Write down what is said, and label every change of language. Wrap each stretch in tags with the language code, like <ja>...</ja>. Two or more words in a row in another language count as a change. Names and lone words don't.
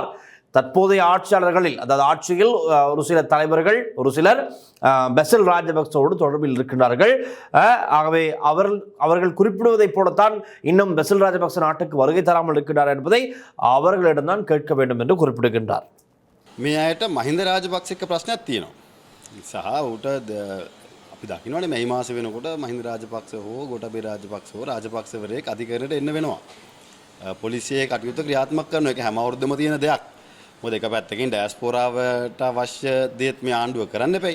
<ta>தற்போதைய ஆட்சியாளர்களில் அதாவது ஆட்சியில் ஒரு சில தலைவர்கள் ஒரு சிலர் பெசல் ராஜபக்சவோடு தொடர்பில் இருக்கின்றார்கள். ஆகவே அவர்கள் குறிப்பிடுவதைப் போலத்தான் இன்னும் பெசல் ராஜபக்ச நாட்டுக்கு வருகை தராமல் இருக்கின்றார் என்பதை அவர்களிடம்தான் கேட்க வேண்டும் என்று குறிப்பிடுகின்றார்.</ta> <si>මේ අයට මහින්ද රාජපක්ෂ එක්ක ප්‍රශ්නයක් තියෙනවා. සහ ඌට අපි දකින්නවානේ මේ මාස වෙනකොට මහින්ද රාජපක්ෂ හෝ ගෝඨාභය රාජපක්ෂ හෝ රාජපක්ෂවරයෙක් අධිකරණයට එන්න වෙනවා. පොලිසියේ කටයුතු ක්‍රියාත්මක කරනවා. ඒක හැම අවුරුද්දම තියෙන දෙයක්. මොකද එක පැත්තකින් ඩයස්පෝරාවට අවශ්‍ය දේත් මේ ආණ්ඩුව කරන්න එපයි.</si>